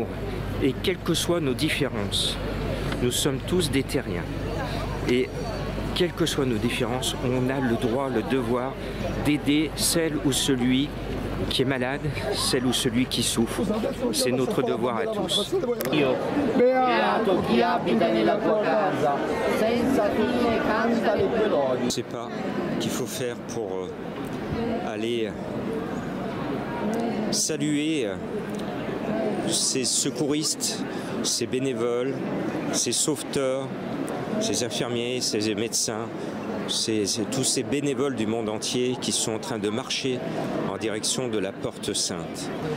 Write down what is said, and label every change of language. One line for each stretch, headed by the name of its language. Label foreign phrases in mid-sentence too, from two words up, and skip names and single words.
French: Et quelles que soient nos différences, nous sommes tous des terriens. Et quelles que soient nos différences, on a le droit, le devoir d'aider celle ou celui qui est malade, celle ou celui qui souffre. C'est notre devoir à tous.
Italian: Beato chi abita nella tua casa, senza fine canta le tue lodi.
French: Je ne sais pas qu'il faut faire pour aller saluer ces secouristes, ces bénévoles, ces sauveteurs, ces infirmiers, ces médecins, tous ces bénévoles du monde entier qui sont en train de marcher en direction de la porte sainte.